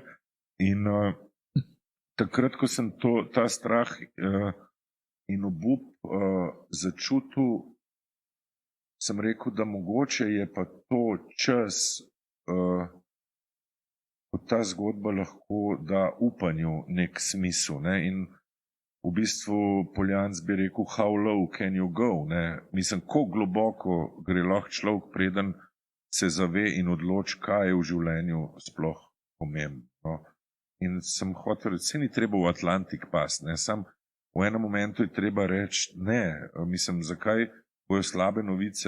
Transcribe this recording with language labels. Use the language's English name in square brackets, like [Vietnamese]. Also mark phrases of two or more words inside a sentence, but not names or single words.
[Slovenian] In takrat, ko sem ta strah in obup začutil, sem rekel, da mogoče je pa to čas, ko ta zgodba lahko da upanju nek smisel, ne? In v bistvu Poljanc bi rekel, [English] how low can you go, [Slovenian] ne? Mislim, kako globoko gre lahko človek, preden se zave in odloči, kaj je v življenju sploh pomembno. In sem hotel reči, se ni treba v Atlantik pasti, ne? Sam v enem momentu je treba reči, ne, mislim, zakaj bojo slabe novice.